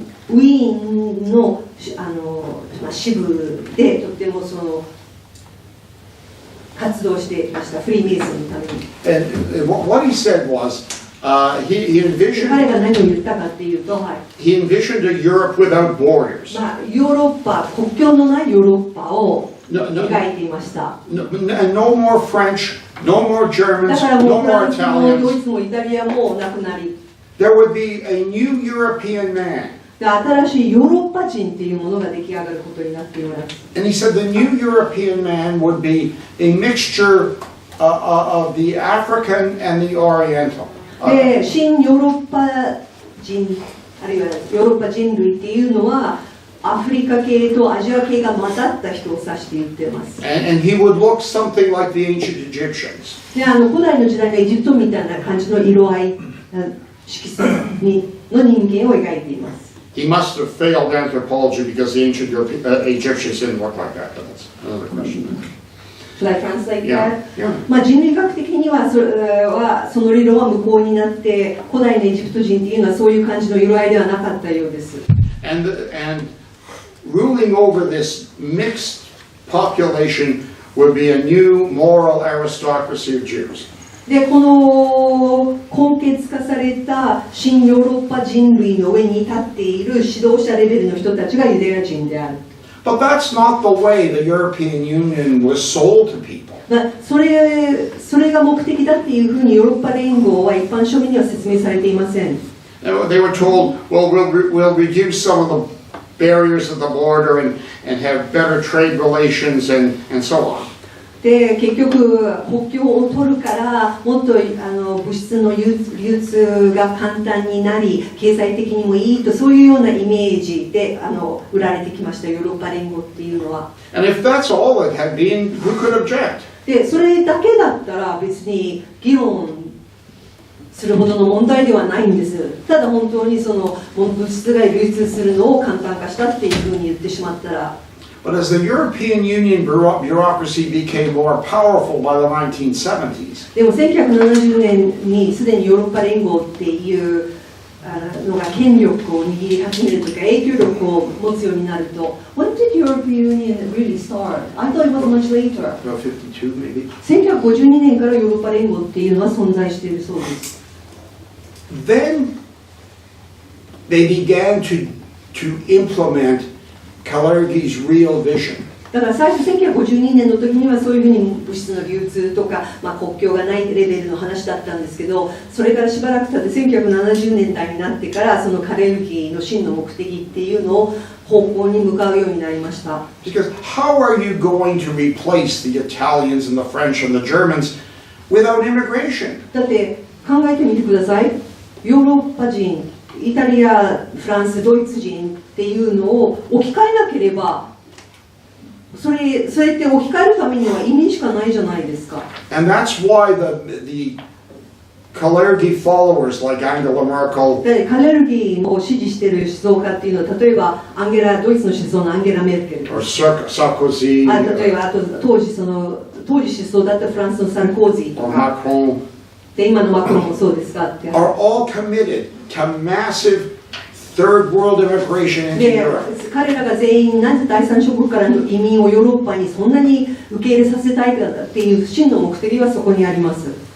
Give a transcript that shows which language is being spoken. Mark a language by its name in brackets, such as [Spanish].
[Japanese] ウィーンの支部でとても活動していました、フリーメイソンのために。 [English] And what he said was, he envisioned [Japanese] 彼が何を言ったかっていうと、 [English] he envisioned a Europe without borders. [Japanese] ヨーロッパ、国境のないヨーロッパを描いていました。 [English] No more French, no more [Japanese] だ [English] Germans, [Japanese] からも [English] no [Japanese] うフラ [English] more [Japanese] ンスもドイ [English] Italians. [Japanese] ツもイタリアもなくなり、 [English] There would be a new European man. [Japanese] で新しいヨーロッパ人っていうものが出来上がることになっています。 [English] And he said the new European man would be a mixture of the African and the Oriental. [Japanese] で、新ヨーロッパ人、あるいはヨーロッパ人類っていうのは、アフリカ系とアジア系が混ざった人を指して言っています。 [English] And he would look something like the ancient Egyptians. [Japanese] で、古代の時代のエジプトみたいな感じの色合い、色彩の人間を描いています。 [English] He must have failed anthropology because the ancient Egyptians didn't look like that. But that's another question. Should I translate Yeah. that? [Japanese] 人類学的にはその理論は無効になって、古代のエジプト人っていうのはそういう感じの色合いではなかったようです。 [English] And ruling over this mixed population would be a new moral aristocracy of Jews. [Japanese] で、この根血化された新ヨーロッパ人類の上に立っている指導者レベルの人たちがユダヤ人である。 [English] But that's not the way the European Union was sold to people. [Japanese] それが目的だっていうふうにヨーロッパ連合は一般庶民には説明されていません。 [English] They were told, well, we'll reduce some of the barriers at the border and have better trade relations and so on. [Japanese] で結局国境を取るからもっと物質の流通が簡単になり経済的にもいいとそういうようなイメージで売られてきましたヨーロッパ連合っていうのは。 [English] And if that's all it had been, who could object? [Japanese] でそれだけだったら別に議論するほどの問題ではないんです。ただ本当にその物質が流通するのを簡単化したっていうふうに言ってしまったら。 [English] But as the European Union bureaucracy became more powerful by the 1970s, [Japanese] でも1970年にすでにヨーロッパ連合っていうのが権力を握り始めるというか影響力を持つようになると [English] When did European Union really start? I thought it was much later. about 52 maybe. [Japanese] 1952年からヨーロッパ連合っていうのは存在しているそうです。 [English] Then they began to implement Kalergi's real vision. [Japanese] だから最初1952年の時にはそういうふうに物質の流通とか、国境がないレベルの話だったんですけど、それからしばらく経って1970年代になってからそのカレルギーの真の目的っていうのを方向に向かうようになりました。 [English] Because how are you going to replace the Italians and the French and the Germans without immigration? [Japanese] だって考えてみてください。ヨーロッパ人、イタリア、フランス、ドイツ人っていうのを置き換えなければそれって置き換えるためには移民しかないじゃないですか。 [English] And that's why the Kalergi followers like Angela Merkel [Japanese] カレルギーを支持している思想家っていうのは例えばドイツの思想のアンゲラ・メルケル [English] or Sarkozy [Japanese] 例えば当時思想だったフランスのサルコージと [English] or [Japanese] か [English] Macron [Japanese] で今のマクロンもそうですかって [English] are all committed to massive third world immigration into [Japanese] で [English] Europe. [Japanese] 彼らが全員なぜ第三諸国からの移民をヨーロッパにそんなに受け入れさせたいかっていう真の目的はそこにあります。